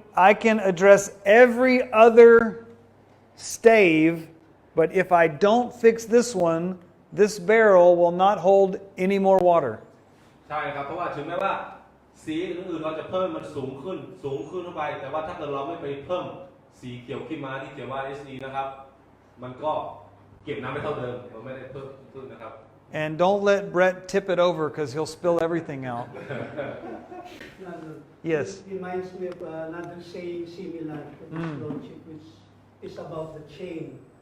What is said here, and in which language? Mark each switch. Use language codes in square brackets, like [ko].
[en] I can address every other stave, but if I don't fix this one, this barrel will not hold any more water. [th] ใช่ครับเพราะว่าถึงแม้ว่าสีอื่นๆเราจะเพิ่มมันสูงขึ้นเข้าไปแต่ว่าถ้าเกิดเราไม่ไปเพิ่มสีเขียวขึ้นมาที่เขียนว่า SE นะครับมันก็เก็บน้ำไม่เท่าเดิมมันไม่ได้เพิ่มขึ้นนะครับ [en] And don't let Brett tip it over because he'll spill everything out. Yes. It reminds me of another saying similar to this logic, which is about the chain.